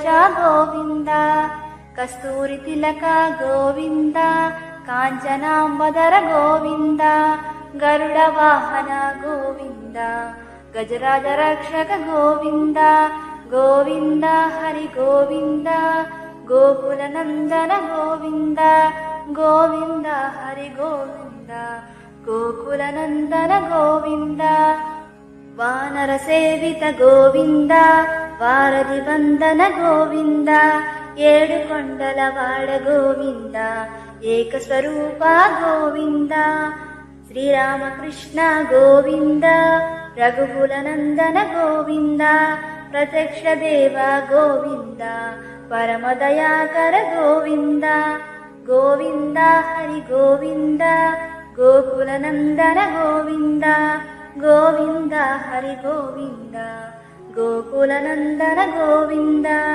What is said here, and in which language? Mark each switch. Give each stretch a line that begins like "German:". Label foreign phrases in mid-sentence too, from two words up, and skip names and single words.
Kannada: ಗೋವಿಂದ, ಕಸ್ತೂರಿ ತಿಲಕ ಗೋವಿಂದ, ಕಾಂಚನಾಂಬಧರ ಗೋವಿಂದ, ಗರುಡ ವಾಹನ ಗೋವಿಂದ, ಗಜರಾಜ ರಕ್ಷಕ ಗೋವಿಂದ, ಗೋವಿಂದ ಹರಿ ಗೋವಿಂದ, ಗೋಕುಲ ನಂದನ ಗೋವಿಂದ, ಗೋವಿಂದ ಹರಿ ಗೋವಿಂದ, ಗೋಕುಲ ನಂದನ ಗೋವಿಂದ, ವಾನರ ಸೇವಿತ ಗೋವಿಂದ, ವಾರಧಿ ಬಂಧನ ಗೋವಿಂದ, ಏಳು ಕೊಂಡಲವಾಡ ಗೋವಿಂದ, ಏಕಸ್ವರೂಪ ಗೋವಿಂದ,
Telugu: శ్రీరామకృష్ణ గోవింద, రఘుకులనందన గోవింద, ప్రత్యక్ష దేవ గోవింద, పరమదయాకర గోవింద. గోవింద హరి గోవింద, గోకులనందన గోవింద, గోవింద హరి గోవింద, గోకులనందన గోవింద.